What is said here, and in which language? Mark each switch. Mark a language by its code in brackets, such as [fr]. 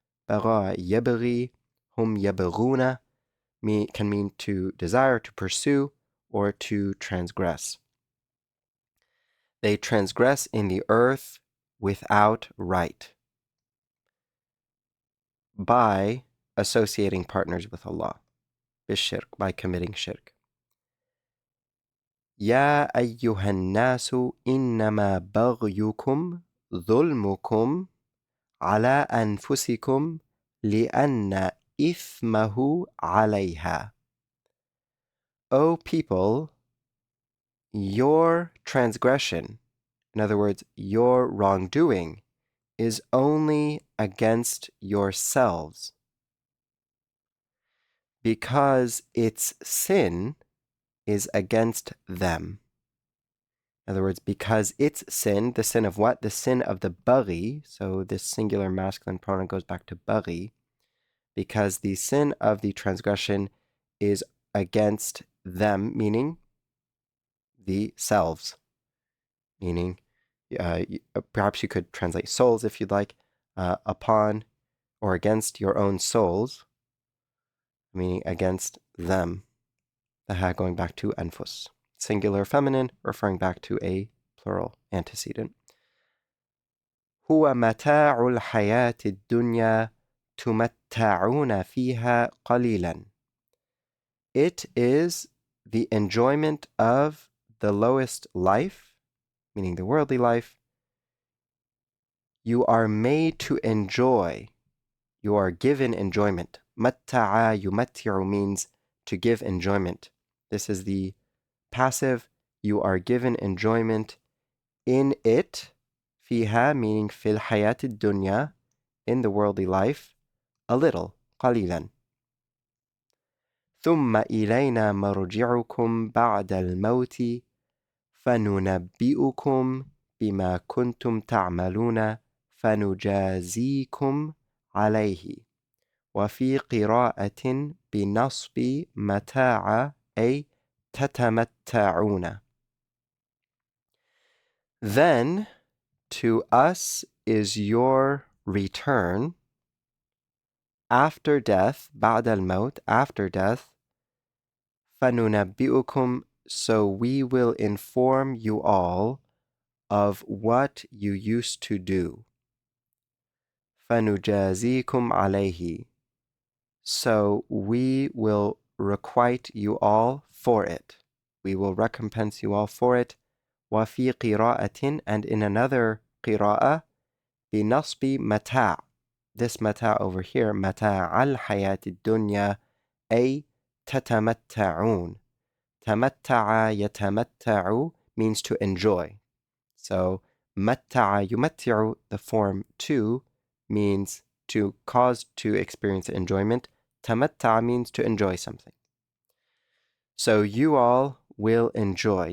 [ar] بغى يبغي, [en] hum يبغون can mean to desire, to pursue, or to transgress. They transgress in the earth without right, by associating partners with Allah, bishirk, by committing shirk. [ar] يا أيها الناس إنما بغيكم ظلمكم على أنفسكم لأن إثمه عليها. [en] O people, your transgression, in other words, your wrongdoing, is only against yourselves, because its sin is against them. In other words, because its sin, the sin of what? The sin of the baghi, so this singular masculine pronoun goes back to baghi, because the sin of the transgression is against them, meaning the selves, meaning perhaps you could translate souls if you'd like, upon or against your own souls, meaning against them. The ha going back to anfus, singular feminine, referring back to a plural antecedent. [ar] هو متاع الحياة الدنيا تمتعون فيها قليلا. [en] It is the enjoyment of the lowest life, meaning the worldly life, you are made to enjoy. You are given enjoyment. [ar] مَتَّعَ يُمَتِّعُ [en] means to give enjoyment. This is the passive. You are given enjoyment in it. فيها meaning [ar] في الحياة الدنيا, [en] in the worldly life, a little, قليلا. [ar] ثم إلينا مرجعكم بعد الموت فننبئكم بما كنتم تعملون فنجازيكم عليه. وفي قراءة بنصب متاع أي تتمتعون. [en] Then to us is your return after death, [ar] بعد الموت, [en] after death, فننبئكم, so we will inform you all of what you used to do. [ar] فنجازيكم عليه, [en] so we will requite you all for it. We will recompense you all for it. [ar] وفي قراءة, [en] and in another [ar] قراءة, بنصب متاع. This متاع [en] over here, [ar] متاع الحياة الدنيا, أي تتمتعون. تمتع يتمتع [en] means to enjoy. So [ar] متع يمتع, [en] the form to, means to cause to experience enjoyment. تمتع means to enjoy something. So you all will enjoy.